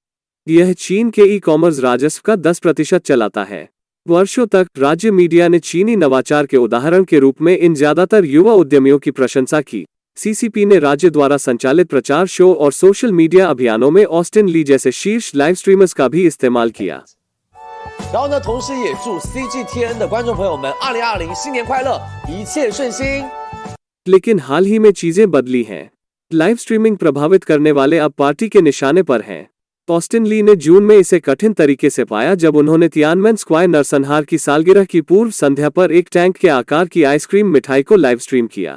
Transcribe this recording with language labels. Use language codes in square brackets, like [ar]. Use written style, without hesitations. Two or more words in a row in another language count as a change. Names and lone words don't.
[hi] यह चीन के ई-कॉमर्स राजस्व का 10% चलाता है। वर्षों तक राज्य मीडिया ने चीनी नवाचार के उदाहरण के रूप में इन ज्यादातर युवा उद्यमियों की प्रशंसा की। सीसीपी ने राज्य द्वारा संचालित प्रचार शो और [en] social media [hi] अभियानों में ऑस्टिन ली जैसे शीर्ष [en] live streamers [hi] का भी इस्तेमाल किया। [zh] 然后呢，同时也祝 CGTN 的观众朋友们2020新年快乐，一切顺心。 [hi] लेकिन हाल ही में चीजें बदली हैं। [en] live streaming [hi] प्रभावित करने वाले अब पार्टी के निशाने पर हैं। ऑस्टिन ली ने जून में इसे कठिन तरीके से पाया जब उन्होंने तियानमेन स्क्वायर नरसंहार की सालगिरह की पूर्व संध्या पर एक टैंक के आकार की आइसक्रीम मिठाई को [en] live stream [hi] किया।